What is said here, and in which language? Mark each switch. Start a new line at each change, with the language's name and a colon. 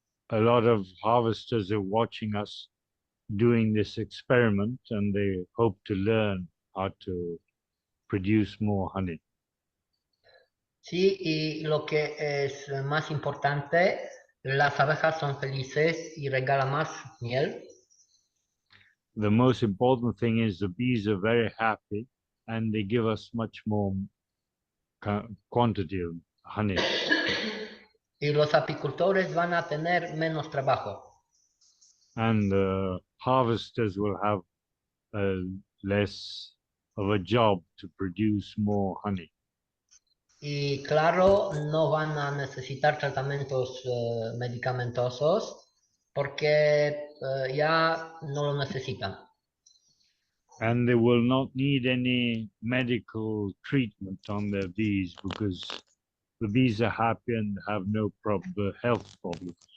English: A lot of harvesters are watching us doing this experiment, and they hope to learn how to produce more honey.
Spanish: Sí, y lo que es más importante, las abejas son felices y regalan más miel.
English: The most important thing is the bees are very happy, and they give us much more quantity of honey.
Spanish: Y los apicultores van a tener menos trabajo.
English: And harvesters will have less of a job to produce more honey.
Spanish: Y claro, no van a necesitar tratamientos medicamentosos porque ya no lo necesitan.
English: And they will not need any medical treatment on their bees because the bees are happy and have no health problems.